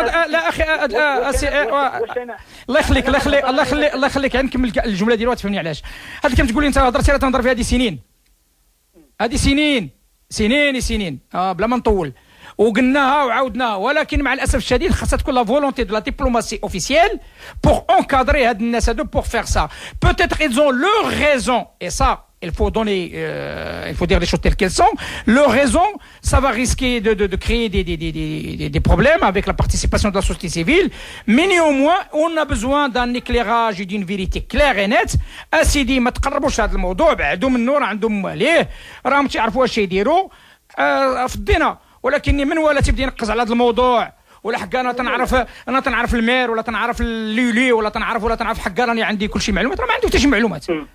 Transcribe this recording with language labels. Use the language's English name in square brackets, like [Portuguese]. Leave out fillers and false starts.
[Arabic] لا اخي الله يخليك نكمل الجمله ديالي وتفهمني علاش هذا كم تقول لي انت هضرتي تنهضر في هذه سنين بلا ما نطول وقلناها وعاودناها. ولكن مع الاسف الشديد خاصها تكون لا فولونتي دو لا ديبلوماسي اوفيسيال بور انكادري هاد الناس هادو بور فير سا. [French] Peut-être ils ont leur raison et ça il faut dire les choses telles qu'elles sont. Leur raison, ça va risquer de créer des problèmes avec la participation de la société civile. Mais néanmoins, on a besoin d'un éclairage et d'une vérité claire et nette. [Arabic] أسيدي ما تقربوش هذا الموضوع، بعدوا منه راه عندهم عليه، راهم تيعرفوا واش يديروا فضينا. ولكن من ولا تبدا ينقز على هذا الموضوع ولا حق انا تنعرف المير ولا تنعرف الليلي ولا تنعرف حق راني عندي كل شيء معلومات، راه ما عنده حتى شي معلومات.